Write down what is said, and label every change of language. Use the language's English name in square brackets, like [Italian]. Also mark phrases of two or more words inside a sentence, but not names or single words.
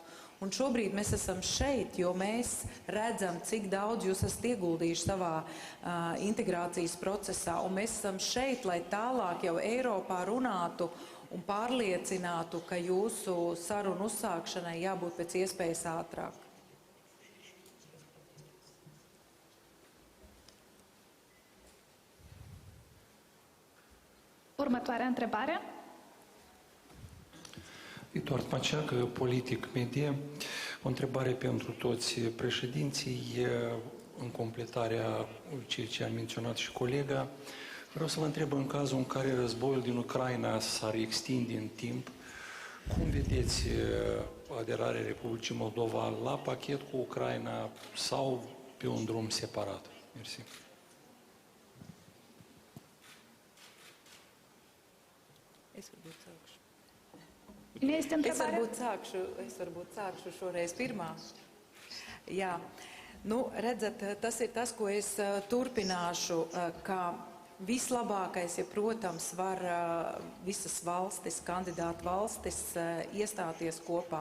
[Latvian] Un šobrīd mēs esam šeit, jo mēs redzam, cik daudz jūs esat ieguldījuši savā integrācijas procesā. Un mēs esam šeit, lai tālāk jau Eiropā runātu un pārliecinātu, ka jūsu sarunu uzsākšanai jābūt pēc iespējas ātrāk. [Romanian] Următoarea întrebare. Eduard Maceacă, politic media. O întrebare pentru toți președinții, în completarea ceea ce a menționat și colega. Vreau să vă întreb, în cazul în care războiul din Ucraina s-ar extinde în timp, cum vedeți aderarea Republicii Moldova la pachet cu Ucraina sau pe un drum separat? Mersi. [Latvian] Es varbūt sākšu šoreiz pirmā. Jā, redzat, tas ir tas, ko es turpināšu, ka vislabākais, ja, protams, var visas valstis, kandidātu valstis iestāties kopā.